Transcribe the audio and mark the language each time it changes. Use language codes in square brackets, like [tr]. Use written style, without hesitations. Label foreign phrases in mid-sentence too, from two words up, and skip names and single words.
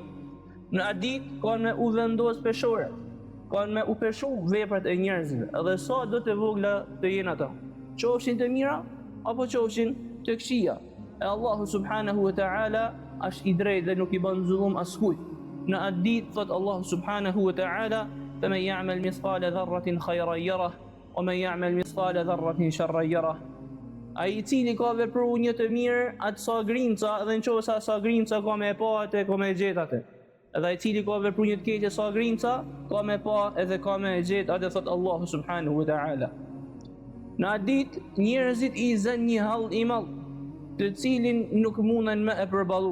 [sq] Në atë ditë kanë me u vendos peshore, kanë me u peshu veprat e njerëzve, edhe sa do të vogla të jenë ata, qofshin të mira apo qofshin të këqija. E Allahu [ar] سبحانه وتعالى [sq] është i drejtë dhe nuk i bën zullum askujt. Në atë ditë thot [ar] الله سبحانه وتعالى فمن يعمل مثقال ذرة خيرا يره ومن يعمل مثقال ذرة شرا يره. [sq] Ai i cili ka vepruar një të mirë atë sa grimca, edhe nëse sa grimca ka me pa atë, ka me gjet atë. Edhe ai i cili ka vepruar një të keqe sa grimca, ka me pa edhe ka me gjet atë, thot Allahu [ar] سبحانه وتعالى. [sq] Në atë ditë njerëzit i zën një hall i madh, të cilin nuk munden me e përballu.